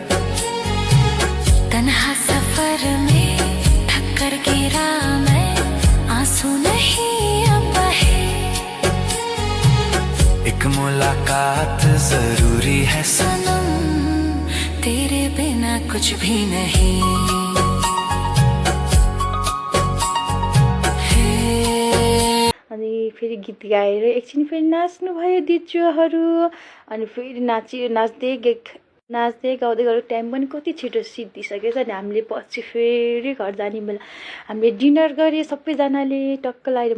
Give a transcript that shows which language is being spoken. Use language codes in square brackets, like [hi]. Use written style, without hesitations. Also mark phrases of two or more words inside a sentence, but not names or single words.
[hi] तन्हा सफर में ठक्कर गिरा मैं, आंसू नहीं अब बहे। एक मुलाकात जरूरी है सनम, तेरे बिना कुछ भी नहीं। [ne] अनि फेरि गीत गाएर एकछिन फेरि नाच्नु भयो दिजूहरू। अनि फेरि नाच्दै गाउँदै गरेको टाइम पनि कति छिटो सिद्धिसकेछ। अनि हामीले पछि फेरि घर जाने बेला हामीले डिनर गरेँ सबैजनाले टक्क लगाएर।